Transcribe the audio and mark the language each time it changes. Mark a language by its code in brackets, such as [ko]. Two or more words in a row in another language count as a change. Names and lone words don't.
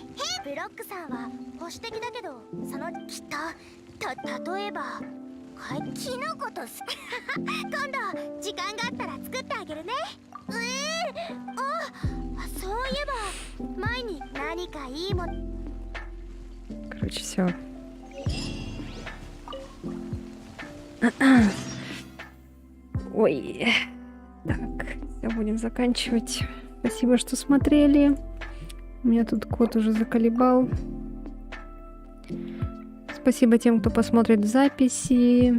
[ja] ブロックさんは保守的だけど、そのきっと例えばキノコと今度時間があったら作ってあげるね。そういえば前に何かいいもの。 [ru] Короче, все. Ой. Так, все, будем заканчивать. Спасибо, что смотрели. У меня тут кот уже заколебал. Спасибо тем, кто посмотрит в записи.